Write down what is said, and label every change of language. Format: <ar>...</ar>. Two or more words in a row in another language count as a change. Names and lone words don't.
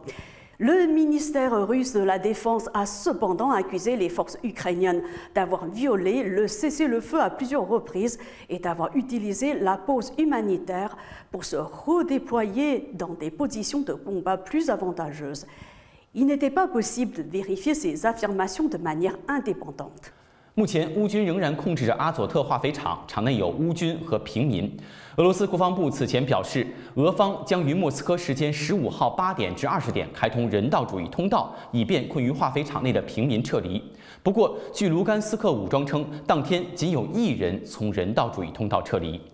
<fr>Le ministère russe de la Défense a cependant accusé les forces ukrainiennes d'avoir violé le cessez-le-feu à plusieurs reprises et d'avoir utilisé la pause humanitaire pour se redéployer dans des positions de combat plus avantageuses. Il n'était pas possible de vérifier ces affirmations de manière indépendante.</fr> <zh>目前，乌军仍然控制着阿佐特化肥厂，厂内有乌军和平民。俄罗斯国防部此前表示，俄方将于莫斯科时间15号8点至20点开通人道主义通道，以便困于化肥厂内的平民撤离。不过，据卢甘斯克武装称，当天仅有1人从人道主义通道撤离。</zh>